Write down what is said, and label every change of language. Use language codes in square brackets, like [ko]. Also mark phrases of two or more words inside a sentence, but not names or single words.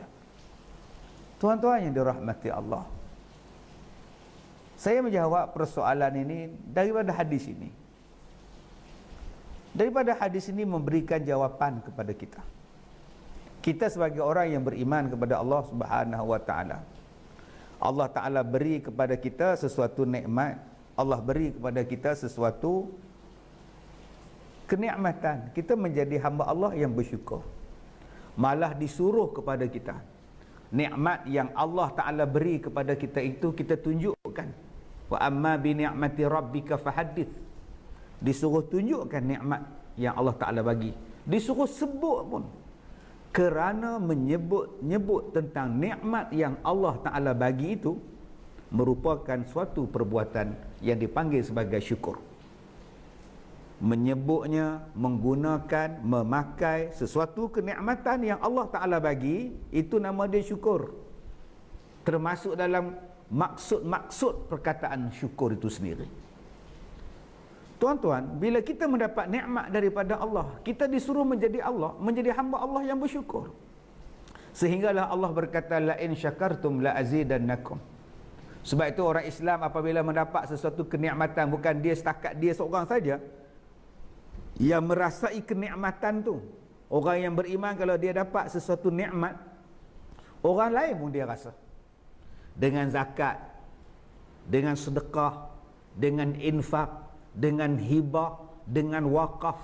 [ms] Tuan-tuan yang dirahmati Allah, saya menjawab persoalan ini daripada hadis ini. Daripada hadis ini memberikan jawapan kepada kita. Kita sebagai orang yang beriman kepada Allah [ar] سبحانه وتعالى, [ms] Allah Ta'ala beri kepada kita sesuatu nikmat. Allah beri kepada kita sesuatu kenikmatan. Kita menjadi hamba Allah yang bersyukur. Malah disuruh kepada kita, nikmat yang Allah Ta'ala beri kepada kita itu kita tunjukkan. [ar] وأما بنعمة ربك فحدث. [ms] Disuruh tunjukkan nikmat yang Allah Ta'ala bagi. Disuruh sebut pun. Kerana menyebut tentang nikmat yang Allah Ta'ala bagi itu merupakan suatu perbuatan yang dipanggil sebagai syukur. Menyebutnya, menggunakan, memakai sesuatu kenikmatan yang Allah Ta'ala bagi, itu nama dia syukur. Termasuk dalam maksud-maksud perkataan syukur itu sendiri. Tuan-tuan, bila kita mendapat nikmat daripada Allah, kita disuruh menjadi Allah, menjadi hamba Allah yang bersyukur. Sehinggalah Allah berkata, [ar] لئن شكرتم لأزيدنكم. [ms] Sebab itu orang Islam apabila mendapat sesuatu kenikmatan, bukan dia setakat dia seorang saja yang merasai kenikmatan tu. Orang yang beriman kalau dia dapat sesuatu nikmat, orang lain pun dia rasa. Dengan zakat, dengan sedekah, dengan infak, dengan hibah, dengan wakaf.